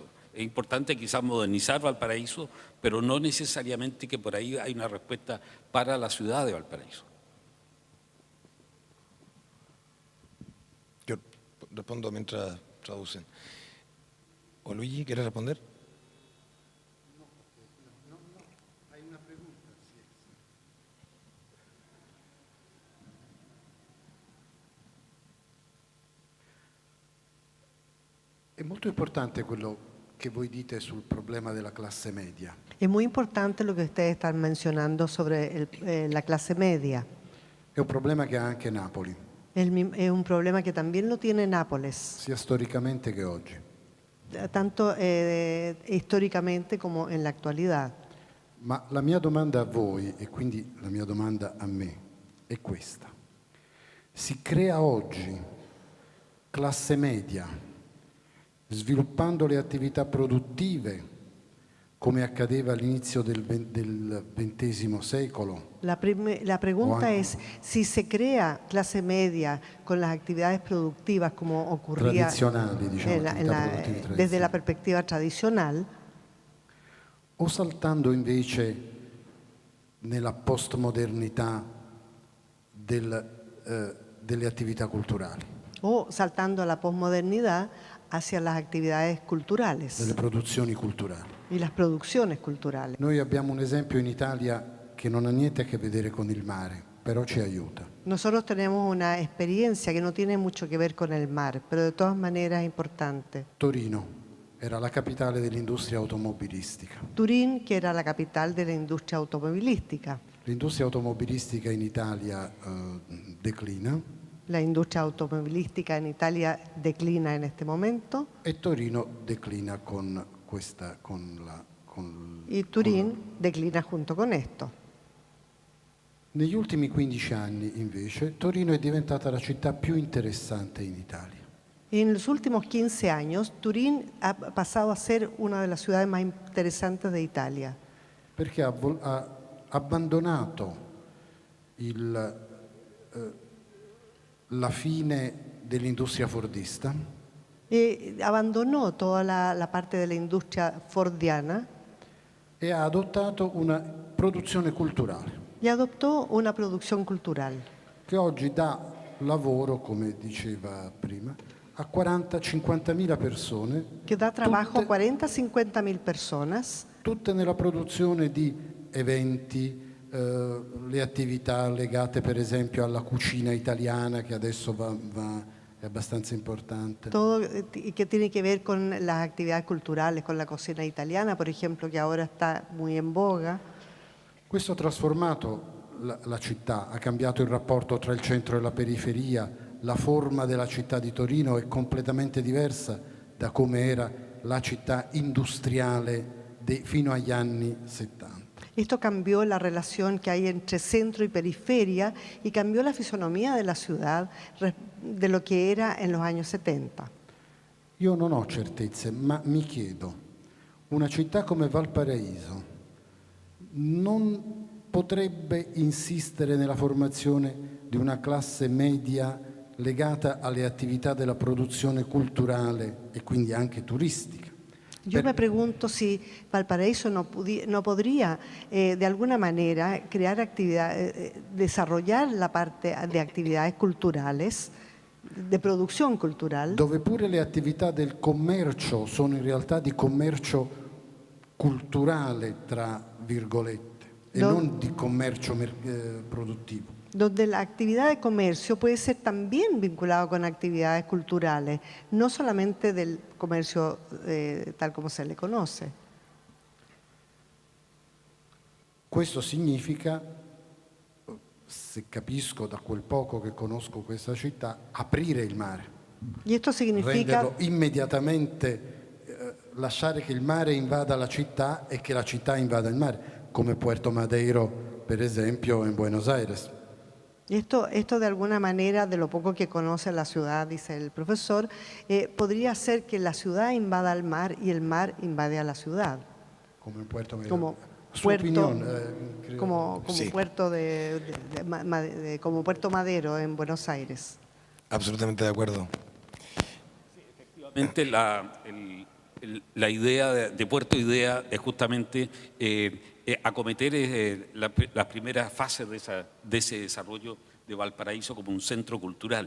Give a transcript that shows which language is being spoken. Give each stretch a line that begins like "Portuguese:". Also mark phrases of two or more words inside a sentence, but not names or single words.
Spanish: Es importante quizás modernizar Valparaíso, pero no necesariamente que por ahí hay una respuesta para la ciudad de Valparaíso. Yo respondo mientras traducen. ¿O Luigi quiere responder? No, hay una pregunta.
Italian: Sì. È molto importante quello che voi dite sul problema della classe media.
Spanish: Es muy importante lo que ustedes están mencionando sobre la clase media.
Italian: È un problema che ha anche Napoli,
Spanish: Es un problema que también lo tiene Nápoles,
Italian: sia storicamente che oggi.
Spanish: tanto históricamente como en la actualidad.
Italian: Ma la mia domanda a voi, e quindi la mia domanda a me, è questa. Si crea oggi classe media sviluppando le attività produttive come accadeva all'inizio del XX secolo?
Spanish: La pregunta
Italian: anche-
Spanish: es si se crea clase media con las actividades productivas como ocurría
Italian: Tradizionali, diciamo, attività produttive
Spanish: desde la
Italian: tradizionali.
Spanish: perspectiva tradicional,
Italian: o saltando invece nella postmodernità delle attività culturali,
Spanish: O saltando a la posmodernidad hacia las actividades culturales
Italian: delle produzioni culturali.
Spanish: y las producciones culturales.
Italian: Noi abbiamo un esempio in Italia che non ha niente a che vedere con il mare, però ci aiuta.
Spanish: Nosotros tenemos una experiencia que no tiene mucho que ver con el mar, pero de todas maneras es importante.
Italian: Torino era la capitale dell'industria automobilistica.
Spanish: Turín, que era la capital de la industria automovilística.
Italian: L'industria automobilistica in Italia declina
Spanish: La industria automovilística en Italia declina en este momento
Italian: e Torino declina
Spanish: y Turín declina junto con esto.
Italian: Negli ultimi 15 anni, invece, Torino è diventata la città più interessante in Italia.
Spanish: En los últimos 15 años, Turín ha pasado a ser una de las ciudades más interesantes de Italia,
Italian: Perché ha abbandonato la fine dell'industria fordista
Spanish: abandonó toda la parte de la industria fordiana
Italian: e ha adottato una produzione culturale
Spanish: y adoptó una producción cultural
Italian: che oggi dà lavoro, come diceva prima, a 40-50 mila persone,
Spanish: que da trabajo a
Italian: tutte,
Spanish: 40-50 mil personas,
Italian: tutte nella produzione di eventi, le attività legate per esempio alla cucina italiana che adesso è abbastanza importante.
Spanish: todo que tiene que ver con las actividades culturales, con la cocina italiana, por ejemplo, que ahora está muy en boga.
Italian: Questo ha trasformato la città, ha cambiato il rapporto tra il centro e la periferia, la forma della città di Torino è completamente diversa da come era la città industriale fino agli anni 70.
Spanish: Esto cambió la relación que hay entre centro y periferia y cambió la fisonomía de la ciudad de lo que era en los años 70.
Italian: Io non ho certezze, ma mi chiedo, una città come Valparaíso non potrebbe insistere nella formazione di una classe media legata alle attività della produzione culturale e quindi anche turistica?
Spanish: Yo me pregunto si Valparaíso no podría de alguna manera crear actividades, desarrollar la parte de actividades culturales, de producción cultural,
Italian: Dove pure le attività del commercio sono in realtà di commercio culturale, tra virgolette, e non di commercio produttivo.
Spanish: donde la actividad de comercio puede ser también vinculado con actividades culturales, no solamente del comercio tal como se le conoce.
Italian: Questo significa, se capisco da quel poco che conosco questa città, aprire il mare,
Spanish: Y esto significa
Italian: renderlo immediatamente, lasciare che il mare invada la città e che la città invada il mare, come Puerto Madero, per esempio, in Buenos Aires.
Spanish: Esto de alguna manera, de lo poco que conoce la ciudad, dice el profesor, podría ser que la ciudad invada al mar y el mar invade a la ciudad.
Italian: Come in Puerto Madero.
Spanish: Como
Italian: Sua
Spanish: puerto,
Italian: opinione, credo.
Spanish: como Sí. puerto como Puerto Madero en Buenos Aires. Absolutamente de acuerdo. Efectivamente, la idea de Puerto Idea es justamente acometer las primeras fases de ese desarrollo de Valparaíso como un centro cultural.